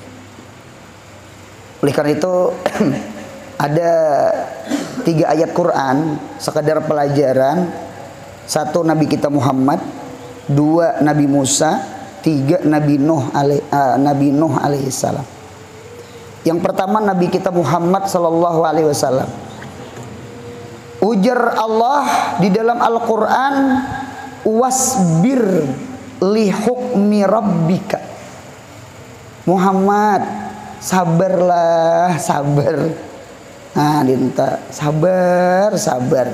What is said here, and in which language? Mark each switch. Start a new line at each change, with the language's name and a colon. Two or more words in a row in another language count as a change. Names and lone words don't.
Indonesian: Oleh karena itu ada 3 ayat Quran sekadar pelajaran. 1 Nabi kita Muhammad, 2 Nabi Musa, 3 Nabi Nuh alaihissalam. Yang pertama Nabi kita Muhammad
Arabic: صلى الله عليه وسلم.
Indonesian: Ujar Allah di dalam Al-Quran,
Arabic: واصبر لحكم ربك.
Indonesian: Muhammad, sabarlah, sabar. Nah, dinta sabar, sabar.